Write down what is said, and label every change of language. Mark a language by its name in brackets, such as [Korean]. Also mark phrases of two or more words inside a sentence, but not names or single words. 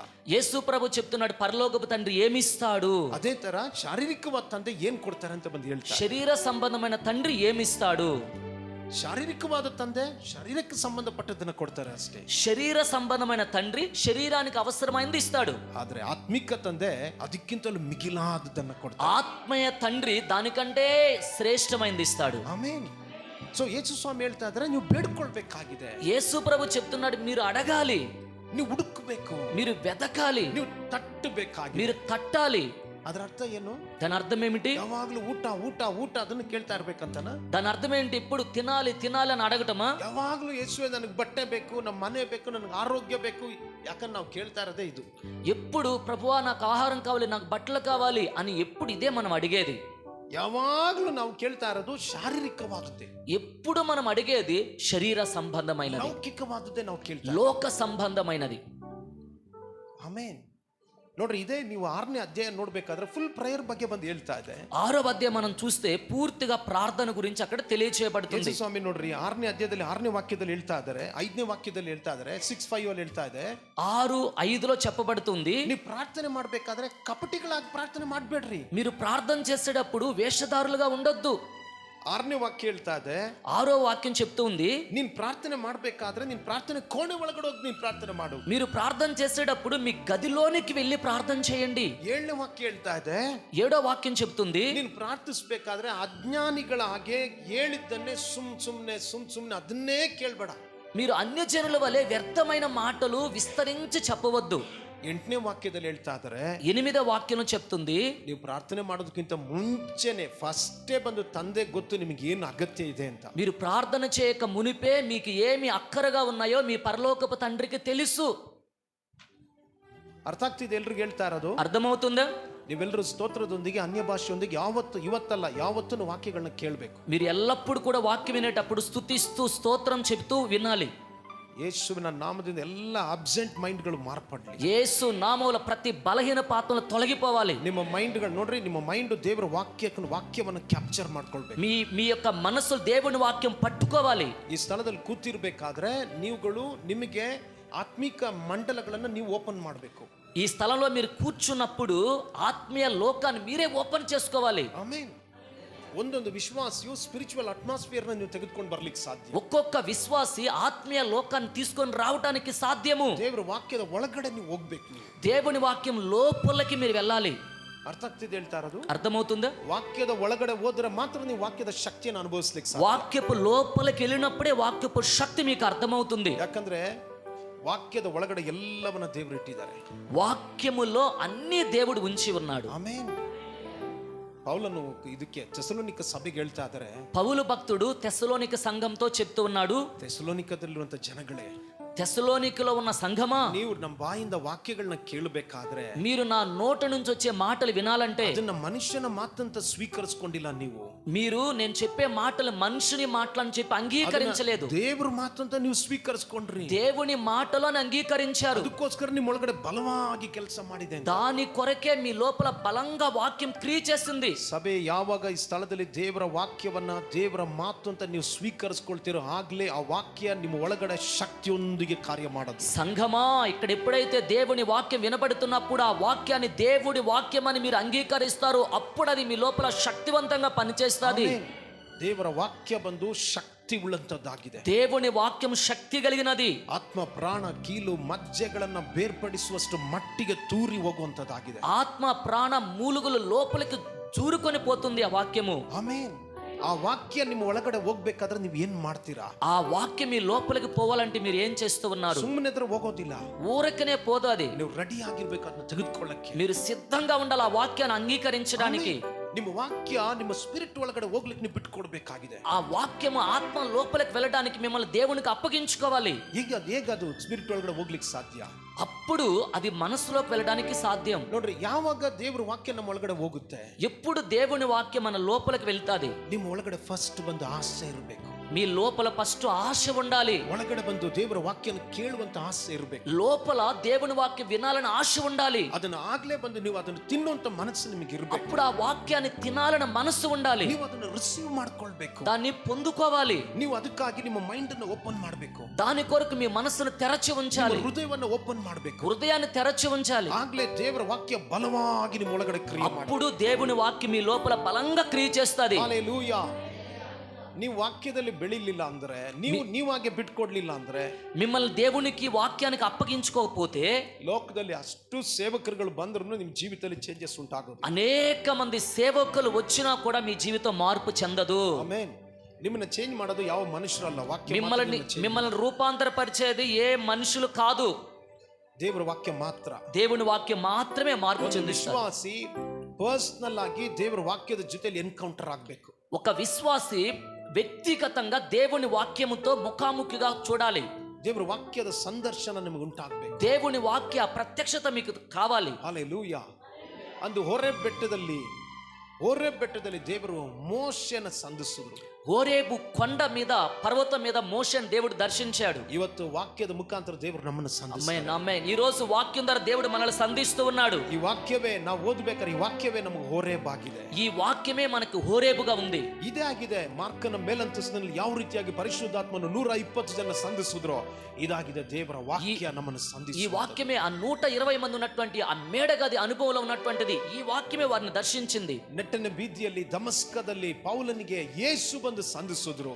[Telugu] యేసు ప్రభు చెప్తున్నాడు, పరలోకపు తండ్రి ఏమిస్తాడు. [Kannada] ಅದೇ ತರ ಶಾರೀರಿಕವಾದ ತಂದೆ ಏನ್ ಕೊಡ್ತಾರೆ ಅಂತ ಬಂದು ಹೇಳ್ತಾರೆ. [Telugu] శరీర సంబంధమైన తండ్రి ఏమిస్తాడు. [Kannada] ಶಾರೀರಿಕವಾದ ತಂದೆ ಶರೀರಕ್ಕೆ ಸಂಬಂಧಪಟ್ಟದನ್ನ ಕೊಡ್ತಾರೆ ಅಷ್ಟೇ. [Telugu] శరీర సంబంధమైన తండ్రి శరీరానికి అవసరమైనది ఇస్తాడు. [Kannada] ಆದ್ರೆ ಆತ್ಮಿಕ ತಂದೆ ಅದಕ್ಕಿಂತಲೂ ಮಿಗಿಲಾದದನ್ನ ಕೊಡ್ತಾರೆ. [Telugu] ఆత్మీయ తండ్రి దానికంటే శ్రేష్టమైనది ఇస్తాడు. [Kannada] ಆಮೆನ್. సో ಯೇಸು ಸ್ವಾಮಿ ಹೇಳ್ತಾ ಇದ್ದಾರೆ, ನೀವು ಬೇಡ್ಕೊಳ್ಬೇಕಾಗಿದೆ. [Telugu] యేసు ప్రభు చెప్తున్నాడు, మీరు అడగాలి, [Kannada] ನೀವು ಹುಡುಕಬೇಕು, [Telugu] మీరు వెతకాలి, [Kannada] ನೀವು ತಟ್ಟಬೇಕಾಗಿದೆ, [Telugu] మీరు తట్టాలి. [Kannada] ಅದರ ಅರ್ಥ ಏನು? [Telugu] దాని అర్థం ఏమిటి? [Kannada] ಯಾವಾಗ್ಲೂ ಊಟ ಊಟ ಊಟ ಅದನ್ನು ಕೇಳ್ತಾ ಇರ್ಬೇಕಂತನ. [Telugu] దాని అర్థం ఏంటి? ఇప్పుడు తినాలి తినాలి అని అడగటమా? [Kannada] ಯಾವಾಗ್ಲೂ ಯೇಸುವೆ ನನಗೆ ಬಟ್ಟೆ ಬೇಕು, ನಮ್ಮ ಮನೆ ಬೇಕು, ನನಗೆ ಆರೋಗ್ಯ ಬೇಕು, ಯಾಕಂದ್ರೆ ನಾವು ಕೇಳ್ತಾ ಇರೋದೇ ಇದು. [Telugu] ఎప్పుడు ప్రభువా నాకు ఆహారం కావాలి, నాకు బట్టలు కావాలి అని ఎప్పుడు ఇదే మనం అడిగేది. [Kannada] ಯಾವಾಗ್ಲೂ ನಾವು ಕೇಳ್ತಾ ಇರೋದು ಶಾರೀರಿಕವಾದದ್ದೇ. [Telugu] ఎప్పుడు మనం అడిగేది శరీర సంబంధమైనది, [Kannada] ಲೌಕಿಕವಾದದ್ದೇ ನಾವು ಕೇಳ್ತಾ, [Telugu] లోక సంబంధమైనది. [Kannada] ಆಮೆನ್. ನೋಡ್ರಿ, ಇದೇ ನೀವು 6ನೇ ಅಧ್ಯಾಯ ನೋಡ್ಬೇಕಾದ್ರೆ [English] full prayer [Kannada] ಬಗ್ಗೆ ಬಂದು ಹೇಳ್ತಾ ಇದೆ. [Telugu] 6వ అధ్యాయం మనం చూస్తే పూర్తిగా ప్రార్థన గురించి అక్కడ తెలియచేయబడుతుంది. [Kannada] ಯೇಸು ಸ್ವಾಮಿ ನೋಡ್ರಿ, 6ನೇ ಅಧ್ಯಾಯದಲ್ಲಿ 6ನೇ ವಾಕ್ಯದಲ್ಲಿ ಹೇಳ್ತಾ ಇದ್ದಾರೆ, 5ನೇ ವಾಕ್ಯದಲ್ಲಿ ಹೇಳ್ತಾ ಇದ್ದಾರೆ, 6:5 ಅಲ್ಲಿ ಹೇಳ್ತಾ ಇದೆ, [Telugu] 6:5లో చెప్పబడుతుంది, [Kannada] ನೀವು ಪ್ರಾರ್ಥನೆ ಮಾಡ್ಬೇಕಾದ್ರೆ ಕಪಟಿಗಳಾಗಿ ಪ್ರಾರ್ಥನೆ ಮಾಡ್ಬೇಡ್ರಿ. [Telugu] మీరు ప్రార్థన చేసేటప్పుడు వేషధారులుగా ఉండొద్దు. [Kannada] 6ನೇ ವಾಕ್ಯ ಹೇಳ್ತಾ ಇದೆ, [Telugu] 6వ వాక్యం చెప్తూ ఉంది, [Kannada] ನೀನ್ ಪ್ರಾರ್ಥನೆ ಮಾಡ್ಬೇಕಾದ್ರೆ ನೀನ್ ಪ್ರಾರ್ಥನೆ ಕೋಣೆ ಒಳಗಡೆ ಹೋಗಿ ನೀನ್ ಪ್ರಾರ್ಥನೆ ಮಾಡು. [Telugu] మీరు ప్రార్థన చేసేటప్పుడు మీ గదిలోనికి వెళ్ళి ప్రార్థన చేయండి. [Kannada] 7ನೇ ವಾಕ್ಯ ಹೇಳ್ತಾ ಇದೆ, [Telugu] 7వ వాక్యం చెప్తుంది, [Kannada] ನೀನ್ ಪ್ರಾರ್ಥಿಸ್ಬೇಕಾದ್ರೆ ಅಜ್ಞಾನಿಗಳ ಹಾಗೆ ಹೇಳಿದ್ದನ್ನೇ ಸುಮ್ನೆ ಅದನ್ನೇ ಕೇಳ್ಬೇಡ. [Telugu] మీరు అన్యజనుల వలె వ్యర్థమైన మాటలు విస్తరించి చెప్పవద్దు. [Kannada] 8ನೇ ವಾಕ್ಯದಲ್ಲಿ ಹೇಳ್ತಾ ಇದ್ದಾರೆ, [Telugu] 8వ వాక్యం చెప్తుంది, [Kannada] ನೀವು ಪ್ರಾರ್ಥನೆ ಮಾಡೋದಕ್ಕಿಂತ ಮುಂಚೆನೆ ಫಸ್ಟೇ ಬಂದು ತಂದೆ ಗೊತ್ತು ನಿಮಗೆ ಏನು ಅಗತ್ಯ ಇದೆ ಅಂತ. [Telugu] మీరు ప్రార్థన చేయక మునిపే మీకు ఏమి అక్కరగా ఉన్నాయో మీ పరలోకపు తండ్రికి తెలుసు. [Kannada] ಅರ್ಥ ಆಗ್ತಿದೆ ಎಲ್ರಿಗೂ ಹೇಳ್ತಾ ಇರೋದು? [Telugu] అర్థమవుతుందా? [Kannada] ನೀವೆಲ್ಲರೂ ಸ್ತೋತ್ರದೊಂದಿಗೆ ಅನ್ಯ ಭಾಷೆಯೊಂದಿಗೆ ಇವತ್ತಲ್ಲ ಯಾವತ್ತೂ ವಾಕ್ಯಗಳನ್ನ ಕೇಳಬೇಕು. [Telugu] మీరు ఎల్లప్పుడూ కూడా వాక్యం వినేటప్పుడు స్తుతిస్తూ స్తోత్రం చెప్తూ వినాలి. [Kannada] ಯೇಸುವಿನ ನಾಮದಿಂದ ಎಲ್ಲ [English] absent mindಗಳು [Kannada] ಮಾರ್ಪಡಲಿ. [Telugu] యేసు నామములో ప్రతి బలహీన పాత్రలు తొలగిపోవాలి. [Kannada] ನಿಮ್ಮ ಮೈಂಡ್ಗಳು ನೋಡ್ರಿ, ನಿಮ್ಮ ಮೈಂಡ್ ದೇವರ ವಾಕ್ಯವನ್ನು ಕ್ಯಾಪ್ಚರ್ ಮಾಡ್ಕೊಳ್ಬೇಕು. [Telugu] మీ యొక్క మనస్సు దేవుని వాక్యం పట్టుకోవాలి. [Kannada] ಈ ಸ್ಥಳದಲ್ಲಿ ಕೂತಿರ್ಬೇಕಾದ್ರೆ ನೀವುಗಳು ನಿಮಗೆ ಆತ್ಮಿಕ ಮಂಡಲಗಳನ್ನು ನೀವು ಓಪನ್ ಮಾಡಬೇಕು. [Telugu] ఈ స్థలంలో మీరు కూర్చున్నప్పుడు ఆత్మీయ లోకాన్ని మీరే ఓపెన్ చేసుకోవాలి. [Kannada] ಆಮೆನ್. ಒಂದೊಂದು ವಿಶ್ವಾಸಿಯು [English] spiritual atmosphereನ [Kannada] ನೀವು ತೆಗೆದುಕೊಂಡು ಬರ್ಲಿಕ್ಕೆ ಸಾಧ್ಯ. [Telugu] ఒక్కొక్క విశ్వాసి ఆత్మీయ లోకాన్ని తీసుకొని రావడానికి సాధ్యము. [Kannada] ದೇವರ ವಾಕ್ಯದ ಒಳಗಡೆ ನೀವು ಹೋಗ್ಬೇಕು. [Telugu] దేవుని వాక్యం లోపలికి మీరు వెళ్ళాలి. [Kannada] ಅರ್ಥ ಆಗ್ತಿದೆ ಹೇಳ್ತಾ ಇರೋದು? [Telugu] అర్థమవుతుందా? [Kannada] ವಾಕ್ಯದ ಒಳಗಡೆ ಹೋದ್ರೆ ಮಾತ್ರ ನೀವು ವಾಕ್ಯದ ಶಕ್ತಿಯನ್ನು ಅನುಭವಿಸ್ಲಿಕ್ಕೆ ಸಾಧ್ಯ. [Telugu] వాక్యపు లోపలికి వెళ్ళినప్పుడే వాక్యపు శక్తి మీకు అర్థమవుతుంది. [Kannada] ಯಾಕಂದ್ರೆ ವಾಕ್ಯದ ಒಳಗಡೆ ಎಲ್ಲವನ್ನ ದೇವರು ಇಟ್ಟಿದ್ದಾರೆ. [Telugu] వాక్యములో అన్ని దేవుడు ఉంచి ఉన్నాడు. [Kannada] ಆಮೆನ್. పౌలను ಇದಕ್ಕೆ ಥೆಸಲೋನಿಕ ಸಭೆಗೆ ಹೇಳ್ತಾ ಇದ್ದಾರೆ, [Telugu] పౌలు భక్తుడు తెస్సలోనిక సంఘంతో చెప్తూ ఉన్నాడు, [Kannada] ಥೆಸಲೋನಿಕದಲ್ಲಿರುವಂತ ಜನಗಳೇ, [Telugu] తెస్సలోనికలో ఉన్న సంఘమా, [Kannada] ನೀವು ನಮ್ಮ ಬಾಯಿಂದ ವಾಕ್ಯಗಳನ್ನ ಕೇಳಬೇಕಾದ್ರೆ, [Telugu] మీరు నా నోట నుంచి వచ్చే మాటలు వినాలంటే [Kannada] ಅದನ್ನ ಮನುಷ್ಯನ ಮಾತಂತ ಸ್ವೀಕರಿಸಿಕೊಂಡಿಲ್ಲ. [Telugu] మీరు నేను చెప్పే మాటలు మనుషుని మాటలని చెప్పి అంగీకరించలేదు. [Kannada] ದೇವ್ರ ಮಾತಂತ ನೀವು ಸ್ವೀಕರಿಸಿಕೊಂಡ್ರಿ. [Telugu] దేవుని మాటలను అంగీకరించారు. [Kannada] ಅದಕ್ಕೋಸ್ಕರ ನಿಮ್ಮ ಒಳಗಡೆ ಬಲವಾಗಿ ಕೆಲಸ ಮಾಡಿದೆ. [Telugu] దాని కొరకే మీ లోపల బలంగా వాక్యం క్రియ చేస్తుంది. [Kannada] ಸಭೆ ಯಾವಾಗ ಈ ಸ್ಥಳದಲ್ಲಿ ದೇವರ ವಾಕ್ಯವನ್ನ ದೇವರ ಮಾತು ಅಂತ ನೀವು ಸ್ವೀಕರಿಸಿಕೊಳ್ತೀರೋ ಆಗ್ಲೇ ಆ ವಾಕ್ಯ ನಿಮ್ಮ ಒಳಗಡೆ ಶಕ್ತಿಯೊಂದಿಗೆ ಕಾರ್ಯ ಮಾಡೋದು. [Telugu] సంఘమా, ఇక్కడ ఎప్పుడైతే దేవుని వాక్యం వినబడుతున్నప్పుడు ఆ వాక్యాన్ని దేవుడి వాక్యం అని మీరు అంగీకరిస్తారో అప్పుడు అది మీ లోపల శక్తివంతంగా పనిచేస్తుంది. [Kannada] ದೇವರ ವಾಕ್ಯ ಬಂದು ಶಕ್ತಿ ಉಳ್ಳಂತದ್ದಾಗಿದೆ. [Telugu] దేవుని వాక్యం శక్తి కలిగినది. [Kannada] ಆತ್ಮ ಪ್ರಾಣ ಕೀಲು ಮಜ್ಜೆಗಳನ್ನ ಬೇರ್ಪಡಿಸುವಷ್ಟು ಮಟ್ಟಿಗೆ ತೂರಿ ಹೋಗುವಂತದ್ದಾಗಿದೆ. [Telugu] ఆత్మ ప్రాణ మూలుగులు లోపలికి జూరుకొని పోతుంది ఆ వాక్యము. [Kannada] ಆಮೆನ್. ಆ ವಾಕ್ಯ ನಿಮ್ಮ ಒಳಗಡೆ ಹೋಗ್ಬೇಕಾದ್ರೆ ನೀವು ಏನ್ ಮಾಡ್ತೀರಾ? [Telugu] ఆ వాక్యం మీ లోపలికి పోవాలంటే మీరు ఏం చేస్తూ ఉన్నారు? [Kannada] ಸುಮ್ಮನೆ ಎದುರು ಹೋಗೋದಿಲ್ಲ. [Telugu] ఊరకనే పోదు అది. [Kannada] ನೀವು ರೆಡಿ ಆಗಿರ್ಬೇಕು ಅದನ್ನ ತೆಗೆದುಕೊಳ್ಳಕ್ಕೆ. [Telugu] మీరు సిద్ధంగా ఉండాలి ఆ వాక్యాన్ని అంగీకరించడానికి. [Kannada] ನಿಮ್ಮ ವಾಕ್ಯ ನಿಮ್ಮ ಸ್ಪಿರಿಟ್ ಒಳಗಡೆ ಹೋಗ್ಲಿಕ್ಕೆ ನೀವು ಬಿಟ್ಟುಕೊಡ್ಬೇಕಾಗಿದೆ. [Telugu] ఆ వాక్యము ఆత్మ లోపలికి వెళ్ళడానికి మిమ్మల్ని దేవునికి అప్పగించుకోవాలి. [Kannada] ಹೇಗದು ಸ್ಪಿರಿಟ್ ಒಳಗಡೆ ಹೋಗ್ಲಿಕ್ಕೆ ಸಾಧ್ಯ? [Telugu] అప్పుడు అది మనసులోకి వెళ్ళడానికి సాధ్యం. [Kannada] ನೋಡ್ರಿ, ಯಾವಾಗ ದೇವ್ರ ವಾಕ್ಯ ನಮ್ಮ ಒಳಗಡೆ ಹೋಗುತ್ತೆ, [Telugu] ఎప్పుడు దేవుని వాక్యం మన లోపలికి వెళ్తాది, [Kannada] ನಿಮ್ಮ ಒಳಗಡೆ ಫಸ್ಟ್ ಬಂದು ಆಸೆ ಇರಬೇಕು. [Telugu] మీ లోపల ఫస్ట్ ఆశ ఉండాలి. [Kannada] ಒಳಗಡೆ ಬಂದು ದೇವರ ವಾಕ್ಯನ ಕೇಳುವಂತ ಆಸೆ ಇರಬೇಕು. [Telugu] లోపల దేవుని వాక్యం వినాలని ఆశ ఉండాలి. [Kannada] ಅದನ್ನ ಆಗ್ಲೇ ಬಂದು ನೀವು ಅದನ್ನು ತಿನ್ನುವಂತ ಮನಸ್ಸು ನಿಮಗೆ ಇರಬೇಕು. [Telugu] అప్పుడు ఆ వాక్యాన్ని తినాలని మనసు ఉండాలి. [Kannada] ನೀವು ಅದನ್ನ ರಿಸೀವ್ ಮಾಡ್ಕೊಳ್ಬೇಕು. [Telugu] దాన్ని పొందుకోవాలి. [Kannada] ನೀವು ಅದಕ್ಕಾಗಿ ನಿಮ್ಮ ಮೈಂಡ್ ಅನ್ನು ಓಪನ್ ಮಾಡಬೇಕು. [Telugu] దాని కొరకు మీ మనసును తెరచి ఉంచాలి. [Kannada] ಹೃದಯವನ್ನು ಓಪನ್ ಮಾಡಬೇಕು. [Telugu] హృదయాన్ని తెరచి ఉంచాలి. [Kannada] ಆಗ್ಲೇ ದೇವರ ವಾಕ್ಯ ಬಲವಾಗಿ ನಿಮ್ಮ ಒಳಗಡೆ ಕ್ರಿಯೆ ಮಾಡಿ. [Telugu] అప్పుడు దేవుని వాక్యం మీ లోపల బలంగా క్రియ చేస్తుంది. [Kannada] ಹಲ್ಲೆಲೂಯಾ. ನೀವು ವಾಕ್ಯದಲ್ಲಿ ಬೆಳಿಲಿಲ್ಲ ಅಂದ್ರೆ, ನೀವಾಗೆ ಬಿಟ್ಕೊಡ್ಲಿಲ್ಲ ಅಂದ್ರೆ, [Telugu] మిమ్మల్ని దేవునికి వాక్యానికి అప్పగించుకోకపోతే [Kannada] ಲೋಕದಲ್ಲಿ ಅಷ್ಟು ಸೇವಕರುಗಳು ಬಂದ್ರು ನಿಮ್ಮ ಜೀವಿತದಲ್ಲಿ ಚೇಂಜಸ್ ಉಂಟಾಗೋದು. [Telugu] అనేక మంది సేవకులు వచ్చినా కూడా మీ జీవితం మార్పు చెందదు. [Kannada] ಆಮೆನ್. ನಿಮ್ಮನ್ನ ಚೇಂಜ್ ಮಾಡೋದು ಯಾವ ಮನುಷ್ಯರಲ್ಲ, ವಾಕ್ಯ [Telugu] మిమ్మల్ని రూపాంతరపరిచేది ఏ మనుషులు కాదు, [Kannada] ದೇವರ ವಾಕ್ಯ ಮಾತ್ರ. [Telugu] దేవుని వాక్యం మాత్రమే మార్పు చెందిస్తుంది. [Kannada] ವಿಶ್ವಾಸಿ ಪರ್ಸನಲ್ ಆಗಿ ದೇವರ ವಾಕ್ಯದ ಜೊತೆಲಿ ಎನ್ಕೌಂಟರ್ ಆಗಬೇಕು. [Telugu] ఒక విశ్వాసి వ్యక్తిగతంగా దేవుని వాక్యముతో ముఖాముఖిగా చూడాలి. [Kannada] ದೇವರ ವಾಕ್ಯದ ಸಂದರ್ಶನ ನಿಮಗೆ ಉಂಟಾಗಬೇಕು. [Telugu] దేవుని వాక్య ప్రత్యక్షత మీకు కావాలి. [Kannada] ಹಲ್ಲೆಲೂಯಾ. ಅಂದು ಹೋರೇಬ್ ಬೆಟ್ಟದಲ್ಲಿ ದೇವರು ಮೋಶೆಯನ್ನು ಸಂಧಿಸಿದ್ರು. [Telugu] హోరేబు కొండ మీద పర్వతం మీద మోషేను దేవుడు దర్శించాడు. [Kannada] ಇವತ್ತು ವಾಕ್ಯದ ಮುಖಾಂತರ ದೇವರು ನಮ್ಮನ್ನು ಸಂಧಿಸ್ತಾರೆ. [Telugu] ఆమేన్ ఆమేన్. ఈ రోజు వాక్యం ద్వారా దేవుడు మనల్ని సంధిస్తూ ఉన్నాడు. [Kannada] ಈ ವಾಕ್ಯವೇ ನಾವು ಓದಬೇಕಾದ್ರೆ ಈ ವಾಕ್ಯವೇ ನಮಗೆ ಹೋರೇಬ್ ಆಗಿದೆ. [Telugu] ఈ వాక్యమే మనకు హోరేబుగా ఉంది. [Kannada] ಇದೇ ಆಗಿದೆ ಮಾರ್ಕನ ಮೇಲಂತಸ್ತಿನಲ್ಲಿ ಯಾವ ರೀತಿಯಾಗಿ ಪರಿಶುದ್ಧಾತ್ಮನು 120 ಜನ ಸಂಧಿಸಿದ್ರು, ಇದಾಗಿದೆ ದೇವರ ವಾಕ್ಯ ನಮ್ಮನ್ನು [Telugu] ఈ [Kannada] ಸಂಧಿಸುತ್ತದೆ. [Telugu] వాక్యమే ఆ 120 మంది ఉన్నటువంటి ఆ మేడగది అనుభవంలో ఉన్నటువంటిది. ఈ వాక్యమే వారిని దర్శించింది. [Kannada] ನೆಟ್ಟನ ಬೀದಿಯಲ್ಲಿ ದಮಸ್ಕದಲ್ಲಿ ಪೌಲನಿಗೆ ಯೇಸು ಬಂದು ಸಂಧಿಸಿದ್ರು.